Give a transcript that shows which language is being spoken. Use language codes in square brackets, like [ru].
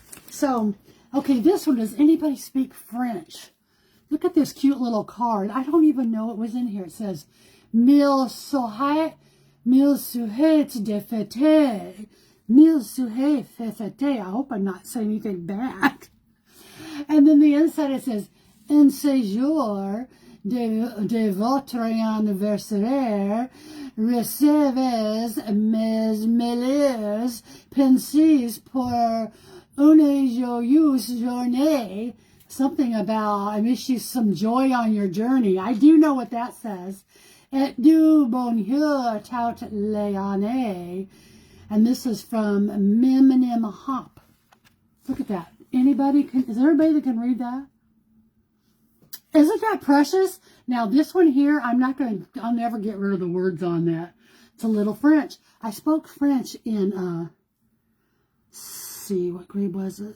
[en] So, okay, this one, does anybody speak French? Look at this cute little card. I don't even know what was in here. It says, [fr] Mille souhaits de fêter. Mille souhaits fêter. [en] I hope I'm not saying anything bad. And then the inside it says, [fr] Un séjour de votre anniversaire, recevez mes meilleures pensées pour une joyeuse journée. [en] Something about, I wish you some joy on your journey. I do know what that says. [fr] Et du bonheur tout l'année. [en] And this is from Mim Hop. Look at that. Is there anybody that can read that? Isn't that precious? Now this one here, I'll never get rid of the words on that. It's a little French. I spoke French in, see, what grade was it?